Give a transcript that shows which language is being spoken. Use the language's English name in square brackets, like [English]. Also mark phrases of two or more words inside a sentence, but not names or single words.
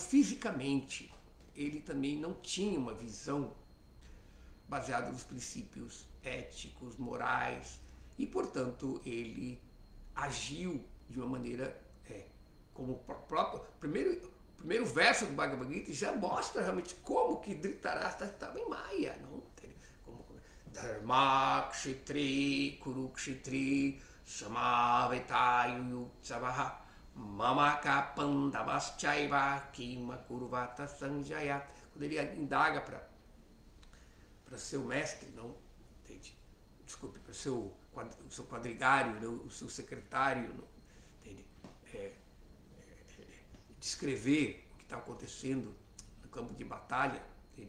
[Portuguese] fisicamente, ele também não tinha uma visão baseada nos princípios éticos, morais, e, portanto, ele agiu de uma maneira, como o próprio primeiro verso do Bhagavad Gita já mostra realmente como que Dhritarashtra estava em Maya, não? [Sanskrit] Dharma Kshetri Kurukshetri Samavetayu Savaha Mamaka Pandavaschaiva Kima Kurvata Sanjaya. [Portuguese] Quando ele indaga para seu mestre, não? Entende? Desculpe, para o seu quadrigário, não? O seu secretário, não? Entende? Descrever o que está acontecendo no campo de batalha, entende?